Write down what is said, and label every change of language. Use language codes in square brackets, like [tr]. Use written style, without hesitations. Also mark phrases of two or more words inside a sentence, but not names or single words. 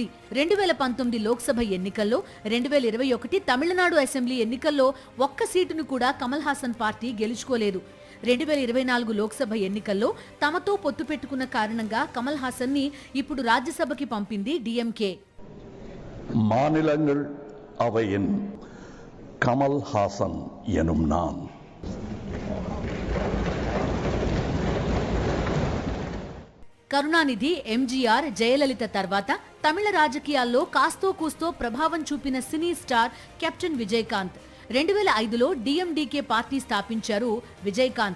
[te] 2019 లోక్సభ ఎన్నికల్లో, 2021 తమిళనాడు అసెంబ్లీ ఎన్నికల్లో ఒక్క సీటును కూడా కమల్ హాసన్ పార్టీ గెలుచుకోలేదు. 2024 లోక్సభ ఎన్నికల్లో తమతో పొత్తు పెట్టుకున్న కారణంగా కమల్ హాసన్ ని ఇప్పుడు రాజ్యసభకి పంపింది డిఎంకే. [ta] மாநிலங்கள் அவையின் கமல் ஹாசன் எனும் நான். [te] కరుణానిధి, ఎంజీఆర్, జయలలిత తర్వాత తమిళ రాజకీయాల్లో కాస్తో కూస్తో ప్రభావం చూపిన సినీ స్టార్ కెప్టెన్ విజయకాంత్. 2005లో డిఎండీకే పార్టీ స్థాపించారు విజయకాంత్.